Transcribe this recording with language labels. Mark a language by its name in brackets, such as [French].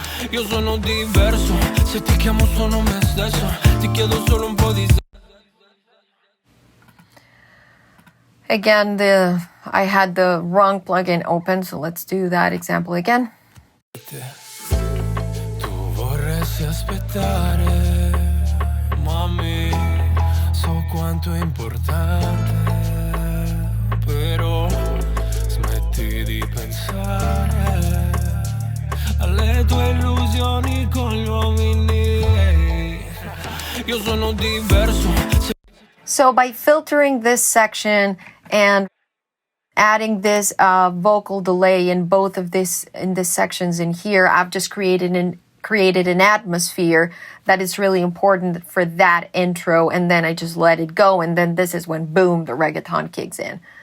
[Italian] Io sono diverso, se ti chiamo sono me stesso, ti chiedo solo un po' di. [English] Again, I had the wrong plugin open, so let's do that example again. [Italian] Tu vorresti aspettare, mami, so quanto è importante, però smetti di pensare alle tue illusioni con gli uomini. Io sono diverso. [English] So by filtering this section and adding this vocal delay in both of this sections in here, I've just created an atmosphere that is really important for that intro, and then I just let it go, and then this is when boom, the reggaeton kicks in.